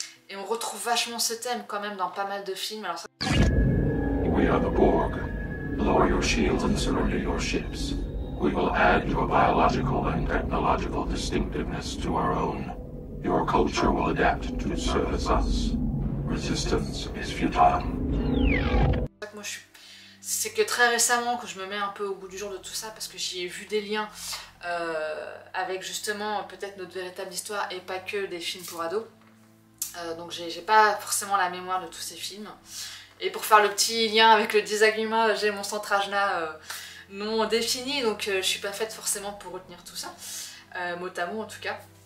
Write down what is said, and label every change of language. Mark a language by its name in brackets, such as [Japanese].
[French] Et on retrouve vachement ce thème quand même dans pas mal de films. Alors ça... [English] We are the Borg. Lower your shields and surrender your ships. We will add your biological and technological distinctiveness to our own. Your culture will adapt to service us. Resistance is futile. [French] Moi, c'est que très récemment que je me mets un peu au bout du jour de tout ça, parce que j'y ai vu des liens avec justement peut-être notre véritable histoire et pas que des films pour ados. Donc j'ai pas forcément la mémoire de tous ces films. Et pour faire le petit lien avec le désagrément, j'ai mon centrage là non défini, donc je suis pas faite forcément pour retenir tout ça, mot à mot en tout cas.